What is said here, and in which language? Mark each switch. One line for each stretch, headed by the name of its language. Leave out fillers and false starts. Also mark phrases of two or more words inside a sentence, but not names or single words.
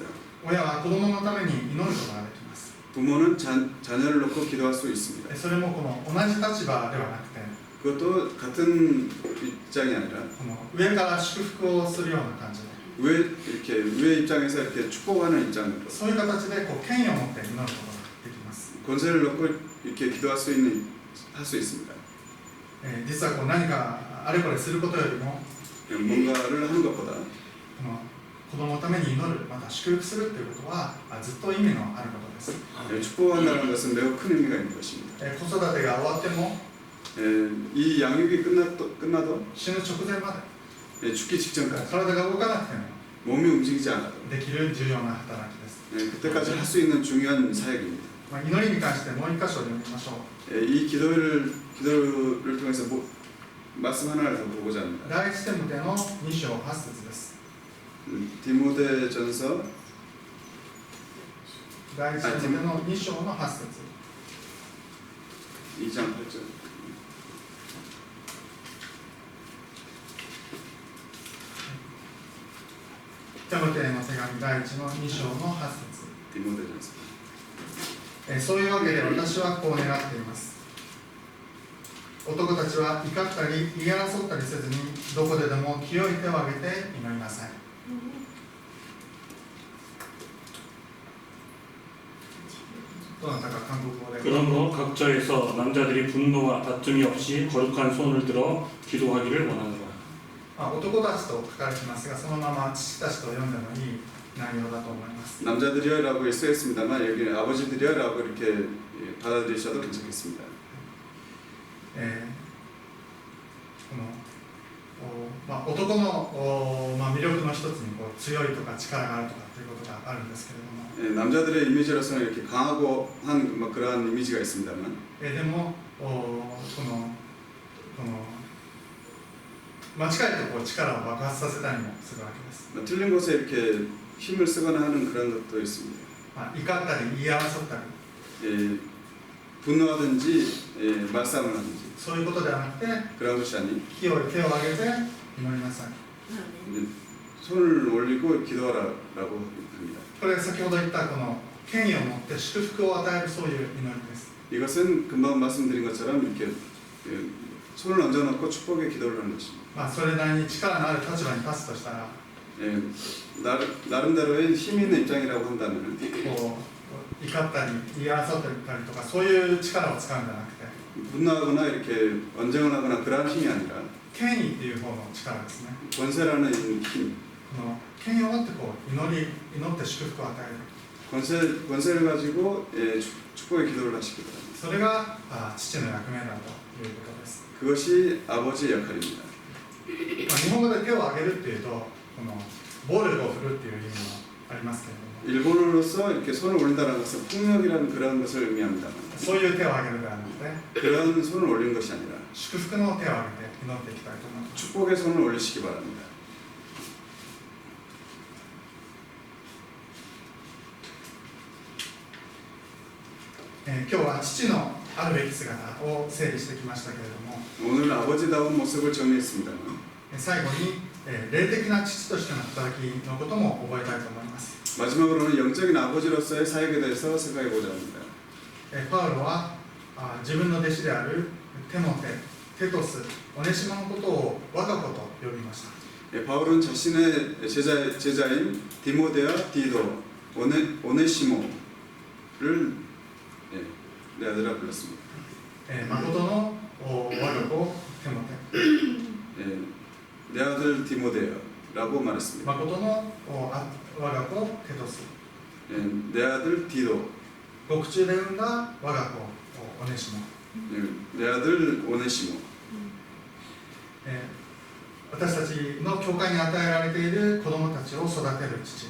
Japanese: 親は子供のために祈ることができます。
Korean: 부모는 자녀를 놓고 기도할 수 있습니다.
Japanese: それもこの同じ立場ではなくて、
Korean: 그것도 같은 입장이 아니라
Japanese: この上から祝福をするような感じで、
Korean: 위의 입장에서 이렇게 축복하는 입장으로
Japanese: そういう形で権威を持って祈ることができます。
Korean: 권세를 놓고 이렇게 기도할 수 있습니다.
Japanese: 実は何かあれこれすることよりも、
Korean: 뭔가를 하는 것보다
Japanese: この子供のために祈る、また祝福するということはずっと意味のあることです。
Korean: 축복한다는 것은 매우 큰 의미가 있는 것입니다.
Japanese: 子育てが終わっても
Korean: 이 양육이 끝나도
Japanese: 死ぬ直前まで
Korean: 죽기 직전까지
Japanese: 体が動かなくても
Korean: 몸이 움직이지 않아도
Japanese: できる重要な働きです。
Korean: 그때까지 할 수 있는 중요한 사역입니다.
Japanese: 祈りに関してもう一箇所読みましょう。
Korean: 이 기도를 통해서 말씀 하나를 더 보고자 합니다.
Japanese: 第一テモテの2章8節です。
Korean: 디모데전서
Japanese: 第一テモテの2章の8節。
Korean: 2장 8절.
Japanese: テモテへの手紙第1の2章の8節。
Korean: 디모데전서.
Japanese: そういうわけで私はこう願っています。男たちは怒ったり言い争ったりせずにどこででも清い手を挙げて祈りなさい。どなたか韓国語で。
Korean: 그러므로 각처에서 남자들이 분노와 다툼이 없이 거룩한 손을 들어 기도하기를 원하노라.
Japanese: 男たちと書かれていますが、そのまま父たちと読んでもいい内容だと思います。
Korean: 남자들이여라고 써 있습니다만 여기 아버지들이여라고 이렇게 받아들이셔도 괜찮겠습니다.
Japanese: 男の魅力の一つに強いとか力があるとかということがあるんですけれども、
Korean: 남자들의 이미지로서는 이렇게 강하고 한 그러한 이미지가 있습니다만
Japanese: でも間違えて力を爆発させたりもするわけです。
Korean: 틀린 곳에 이렇게 힘을 쓰거나 하는 그런 것도 있습니다.
Japanese: 怒ったり言い争ったり
Korean: 분노하든지 말싸움을 하든지
Japanese: そういうことではなくて
Korean: 그런 것이 아닌
Japanese: 清い手を挙げて祈りなさい。
Korean: 손을 올리고 기도하라라고 합니다.
Japanese: これ先ほど言ったこの権威を持って祝福を与えるそういう祈りです。
Korean: 이것은 금방 말씀드린 것처럼 이렇게 손을 얹어놓고 축복의 기도를 하는 것입니다.
Japanese: それなりに力のある立場に立つとしたら
Korean: 나름대로의 힘 있는 입장이라고 한다면
Japanese: 怒ったり言い争ったりとかそういう力を使うんじゃなくて
Korean: 분노하거나 이렇게 언쟁을 하거나 그러한 힘이 아니라
Japanese: 権威っていう方の力ですね。
Korean: 권세라는 힘,
Japanese: この権威を持って祈って祝福を与える。
Korean: 권세를 가지고 축복의 기도를 하시기 바랍니다.
Japanese: それが父の役目だということです。
Korean: 그것이 아버지의 역할입니다.
Japanese: 日本語で手を挙げるっていうとこの暴力を振るっていう意味もありますけれども、
Korean: 일본어로서 이렇게 손을 올린다는 것은 폭력이라는 그런 것을 의미합니다만
Japanese: そういう手を挙げるではなくて
Korean: 그런 손을 올린 것이 아니라
Japanese: 祝福の手を挙げて祈っていきたいと思います。
Korean: 축복의 손을 올리시기 바랍니다.
Japanese: 今日は父のあるべき姿を整理してきましたけれども、
Korean: 오늘 아버지다운 모습을 정리했습니다만
Japanese: 最後に霊的な父としての働きのことも覚えたいと思います。
Korean: 마지막으로는 영적인 아버지로서의 사역에 대해서 생각해보자 합니다.
Japanese: パウロは自分の弟子であるテモテ、テトス、オネシモのことを我が子と呼びました。
Korean: 바울은 자신의 제자인 디모데와 디도, 오네시모를 내 아들아 불렀습니다.
Japanese: 誠の我が子テモテ、
Korean: 내 아들 디모데라고 말했습니다.
Japanese: 誠の我が子テトス、
Korean: 내 아들 디도,
Japanese: 獄中で産んだ我が子オネシモ、
Korean: 내 아들 오네시모.
Japanese: 私たちの教会に与えられている子供たちを育てる父、